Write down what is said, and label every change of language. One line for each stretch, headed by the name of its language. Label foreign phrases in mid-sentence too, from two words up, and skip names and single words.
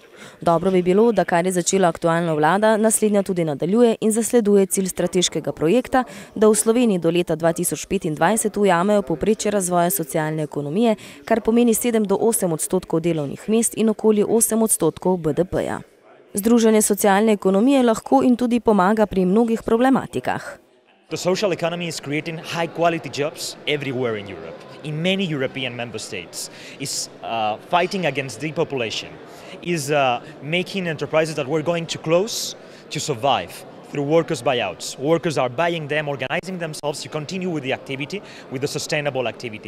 Slovenian: Dobro bi bilo, da kar je začela aktualna vlada, naslednja tudi nadaljuje in zasleduje cilj strateškega projekta, da v Sloveniji do leta 2025 ujamejo povprečje razvoja socialne ekonomije, kar pomeni 7 do 8% delovnih mest in okoli 8% BDP-ja. Združenje socialne ekonomije lahko in tudi pomaga pri mnogih problematikah.
English: The social economy is creating high quality jobs everywhere in Europe, in many European member states. Is fighting against depopulation, is making enterprises that we're going to close to survive through workers' buyouts. Workers are buying them, organizing themselves to continue with the activity, with the sustainable activity.